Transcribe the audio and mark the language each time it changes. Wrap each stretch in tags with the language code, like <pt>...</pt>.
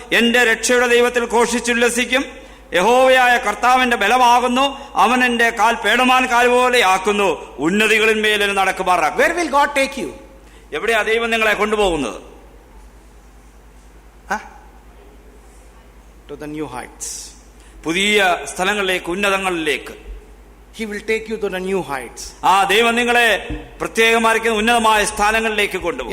<ml>എന്റെ രക്ഷയുടെ ദൈവത്തിൽ ഘോഷിച്ചുല്ലസിക്കും, യഹോവയായ കർത്താവിന്റെ ബലമാകുന്നു, അവൻ എന്റെ കാൽ പേടമാൻ കാൽ പോലെ ആക്കുന്നു, ഉന്നതികളിന്മേൽ നടക്കുമാറാക്കും.</ml> <en>Where will God take you?</en> <ml>എവിടെയാ ദൈവം നിങ്ങളെ കൊണ്ടുപോകുന്നത്?</ml> <en>To the new heights.</en> <ml>പുതിയ സ്ഥലങ്ങളിലേക്ക്, ഉന്നതങ്ങളിലേക്ക്.</ml> <en>He will take you to the new heights.</en> <ml>ദൈവം നിങ്ങളെ പ്രത്യേകമായിരിക്കുന്ന ഉന്നതമായ സ്ഥാനങ്ങളിലേക്ക് കൊണ്ടുപോകും.</ml>